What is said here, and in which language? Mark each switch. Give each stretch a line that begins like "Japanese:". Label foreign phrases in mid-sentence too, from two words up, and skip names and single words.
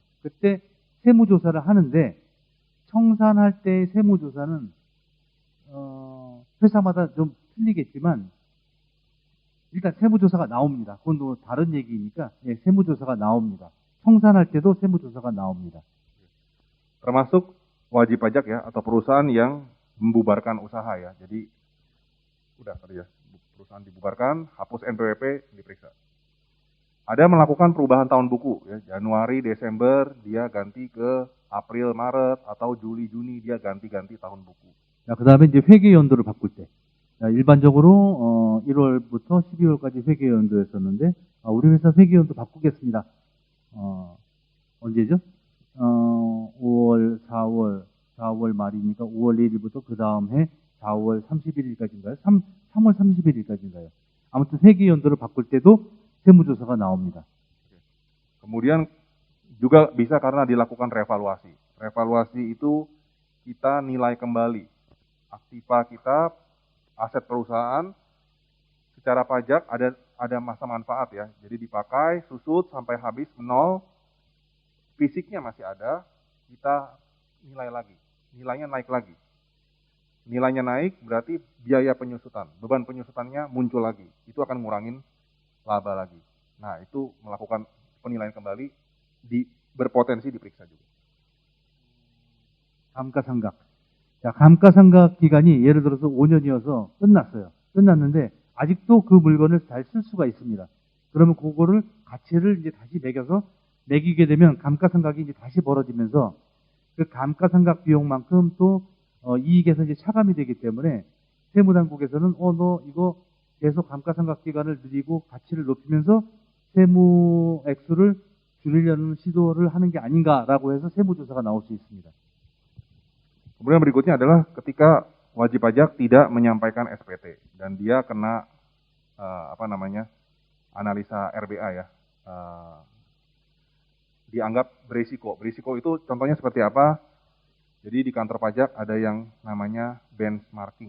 Korean: 그때 세무조사를 하는데, 청산할 때의 세무조사는 회사마다 좀 틀리겠지만 일단 세무조사가 나옵니다. 그건 또 다른 얘기니까, 예, 세무조사가 나옵니다. 청산할 때도 세무조사가 나옵니다.
Indonesian: Termasuk wajib pajak ya, atau perusahaan yang membubarkan usaha ya. Jadi udah tadi ya, perusahaan dibubarkan, hapus NPWP, diperiksa. Ada melakukan perubahan tahun buku ya, Januari, Desember dia ganti ke April, Maret, atau Juli, Juni dia ganti-ganti tahun buku.
Korean: 자, 그 다음에 이제 회계 연도를 바꿀 때. 자, 일반적으로 1월부터 12월까지 회계 연도였었는데, 우리 회사 회계 연도 바꾸겠습니다. 언제죠? 5월, 4월 말이니까 5월 1일부터 그 다음 해 4월 31일까지인가요? 3월 31일까지인가요? 아무튼 회계 연도를 바꿀 때도 세무조사가 나옵니다.
Indonesian: Kemudian juga bisa karena dilakukan revaluasi. Revaluasi itu kita nilai kembali aktiva kita, aset perusahaan, secara pajak ada masa manfaat ya. Jadi dipakai, susut sampai habis nol, fisiknya masih ada, kita nilai lagi, nilainya naik lagi. Nilainya naik berarti biaya penyusutan, beban penyusutannya muncul lagi, itu akan ngurangin laba lagi. Nah, itu melakukan penilaian kembali berpotensi diperiksa juga.
Korean: 감가상각. 자, 감가상각 기간이 예를 들어서 5년이어서 끝났어요. 끝났는데 아직도 그 물건을 잘 쓸 수가 있습니다. 그러면 그거를 가치를 이제 다시 매기게 되면 감가상각이 이제 다시 벌어지면서 그 감가상각 비용만큼 또 이익에서 이제 차감이 되기 때문에 세무당국에서는 너 이거 계속 감가상각 기간을 늘리고 가치를 높이면서 세무 액수를 줄이려는 시도를 하는 게 아닌가라고 해서 세무조사가 나올 수 있습니다.
Indonesian: Kemudian berikutnya adalah ketika wajib pajak tidak menyampaikan SPT dan dia kena analisa RBA ya, dianggap berisiko. Berisiko itu contohnya seperti apa? Jadi di kantor pajak ada yang namanya benchmarking.